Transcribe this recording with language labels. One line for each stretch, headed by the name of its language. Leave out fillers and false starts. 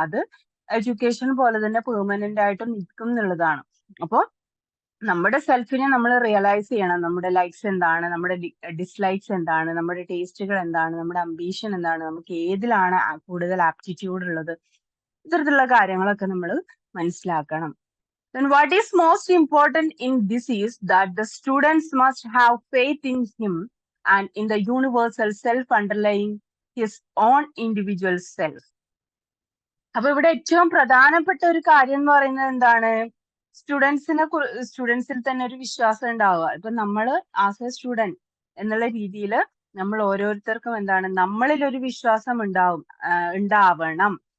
Malayalam: അത് എഡ്യൂക്കേഷൻ പോലെ തന്നെ പെർമനന്റ് ആയിട്ട് നിൽക്കും എന്നുള്ളതാണ്. അപ്പോൾ നമ്മുടെ സെൽഫിനെ നമ്മൾ റിയലൈസ് ചെയ്യണം. നമ്മുടെ ലൈക്സ് എന്താണ്, നമ്മുടെ ഡിസ്ലൈക്സ് എന്താണ്, നമ്മുടെ ടേസ്റ്റുകൾ എന്താണ്, നമ്മുടെ അംബീഷൻ എന്താണ്, നമുക്ക് ഏതിലാണ് കൂടുതൽ ആപ്റ്റിറ്റ്യൂഡ് ഉള്ളത്, ഇത്തരത്തിലുള്ള കാര്യങ്ങളൊക്കെ നമ്മൾ മനസ്സിലാക്കണം.
English: Then what is most important in this is that the students must have faith in him and in the universal self underlying his own individual self.
Malayalam: അപ്പൊ ഇവിടെ ഏറ്റവും പ്രധാനപ്പെട്ട ഒരു കാര്യം എന്ന് പറയുന്നത് എന്താണ്, സ്റ്റുഡൻസിൽ തന്നെ ഒരു വിശ്വാസം ഉണ്ടാവുക. ഇപ്പൊ നമ്മൾ
English: as a student
Malayalam: എന്നുള്ള രീതിയിൽ നമ്മൾ ഓരോരുത്തർക്കും എന്താണ്, നമ്മളിൽ ഒരു വിശ്വാസം ഉണ്ടാവണം.